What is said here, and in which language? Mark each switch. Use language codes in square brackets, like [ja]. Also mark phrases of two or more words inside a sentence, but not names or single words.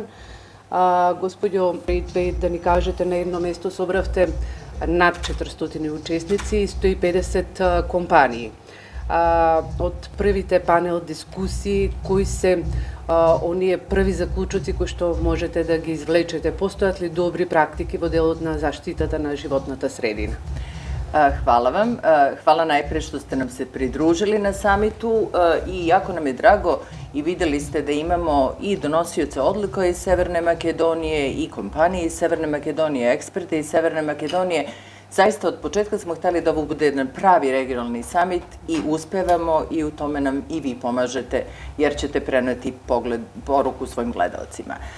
[mk] Господјо Брејтвейт, да ни кажете, на едно место собравте над 400 учесници и 150 компании. Од првите панел дискусии, кои се оние први заклучоци кои што можете да ги извлечете? Постојат ли добри практики во делот на заштитата на животната средина? [sr] Hvala vam. Hvala najpre što ste nam se pridružili na samitu i jako nam je drago i videli ste da imamo i donosioce odluka iz Severne Makedonije i kompanije iz Severne Makedonije, eksperte iz Severne Makedonije. Zaista od početka smo hteli da ovo bude jedan pravi regionalni samit i uspevamo i u tome nam i vi pomažete jer ćete preneti poruku svojim gledalcima.